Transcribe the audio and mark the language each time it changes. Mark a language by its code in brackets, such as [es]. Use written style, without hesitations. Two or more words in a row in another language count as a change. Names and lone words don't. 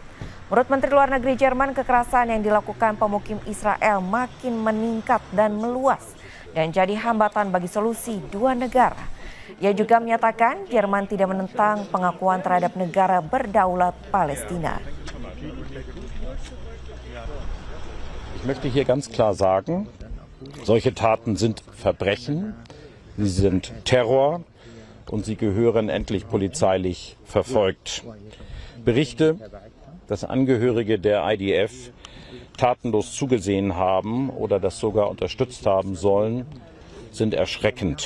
[id] Menurut Menteri Luar Negeri Jerman, kekerasan yang dilakukan pemukim Israel makin meningkat dan meluas dan jadi hambatan bagi solusi dua negara. Ia juga menyatakan Jerman tidak menentang pengakuan terhadap negara berdaulat Palestina. [de] Ich möchte hier ganz klar sagen, solche Taten sind Verbrechen, sie sind Terror und sie gehören endlich polizeilich verfolgt. Berichte, dass Angehörige der IDF tatenlos zugesehen haben oder das sogar unterstützt haben sollen, sind erschreckend.